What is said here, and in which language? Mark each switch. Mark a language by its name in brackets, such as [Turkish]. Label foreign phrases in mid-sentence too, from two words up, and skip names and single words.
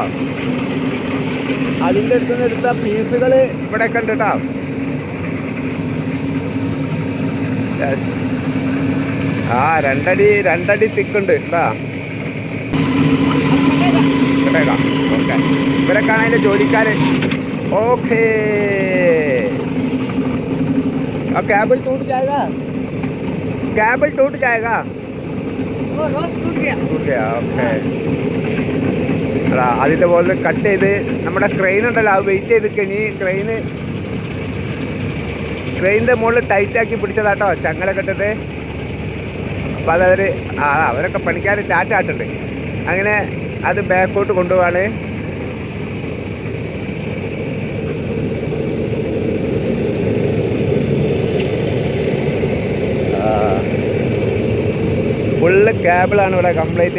[Malayalam] അതിൻ്റെ അടുത്ത് നിന്ന് എടുത്ത പീസുകൾ ഇവിടെ ഉണ്ട് കേട്ടോ. യെസ്, 2 അടി തിക്കുണ്ട് കേട്ടോ. കേട്ടേക്കാം. ഓക്കെ, ഇവരൊക്കെയാണ് അതിൻ്റെ ജോലിക്കാർ. [Hindi] ओके, अब केबल टूट जाएगा, केबल टूट जाएगा। वो रोप टूट गया ओके. [Malayalam] അതിൻ്റെ പോലെ കട്ട് ചെയ്ത് നമ്മുടെ ക്രെയിൻ ഉണ്ടല്ലോ, അത് വെയിറ്റ് ചെയ്ത് ഇനി ക്രെയിനിൻ്റെ മുകളിൽ ടൈറ്റാക്കി പിടിച്ചതാട്ടോ, ചങ്ങല കെട്ടിട്ട്. അപ്പോൾ അവരൊക്കെ പണിക്കാർ ടാറ്റാട്ടുണ്ട്. അങ്ങനെ അത് ബാക്കോട്ട് കൊണ്ടുപോവാണ്. ഫുള്ള് കേബിളാണ് ഇവിടെ കംപ്ലീറ്റ്.